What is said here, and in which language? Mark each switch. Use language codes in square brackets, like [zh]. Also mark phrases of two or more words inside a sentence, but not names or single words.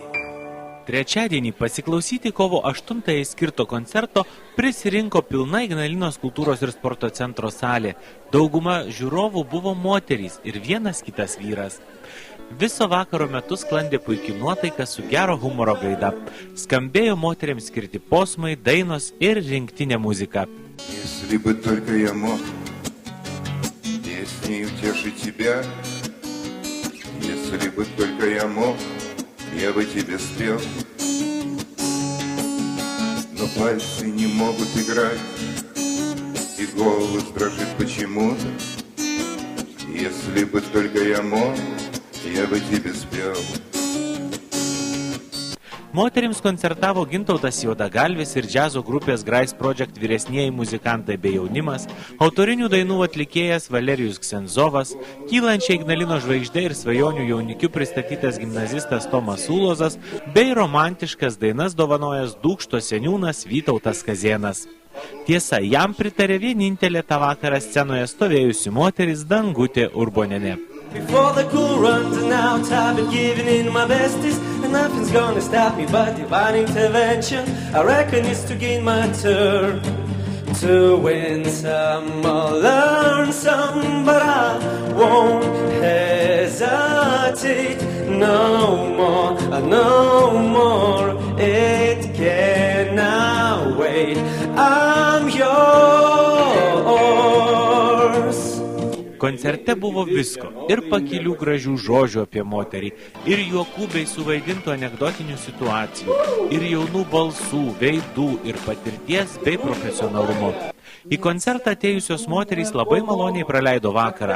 [lt] Trečiadienį pasiklausyti kovo 8-ąjį skirto koncerto prisirinko pilna Ignalinos kultūros ir sporto centro salė. Dauguma žiūrovų buvo moterys ir vienas kitas vyras. Viso vakaro metu sklandė puikiai nuotaika su gero humoro gaida. Skambėjo moteriams skirti posmai, dainos ir rinktinė muzika. [ru] Если бы только я мог песней утешить тебя, если бы только я мог, я бы тебе спел. Но пальцы не могут играть, и голос дрожит почему-то. Если бы только я мог, я бы тебе спел. [lt] Moterims koncertavo Gintautas Juodagalvis ir džiazo grupės Grais Project vyresnieji muzikantai bei jaunimas, autorinių dainų atlikėjas Valerijus Ksenzovas, kylančiai Ignalinos žvaigždė ir svajonių jaunikių pristatytas gimnazistas Tomas Ulozas bei romantiškas dainas dovanojęs Dūkšto seniūnas Vytautas Kazėnas. Tiesa, jam pritarė vienintelė tą vakarą scenoje stovėjusi moteris Dangutė Urbonienė. [en] Before the cool runs out, I've been giving in my bestest, and nothing's gonna stop me but divine intervention. I reckon it's to gain my turn. To win some or learn some, but I won't hesitate no more, it cannot wait, I'm yours. [lt] Koncerte buvo visko – ir pakilių gražių žodžių apie moterį, ir juokų bei suvaidintų anekdotinių situacijų, ir jaunų balsų, veidų, ir patirties bei profesionalumo. Į koncertą atėjusios moterys labai maloniai praleido vakarą.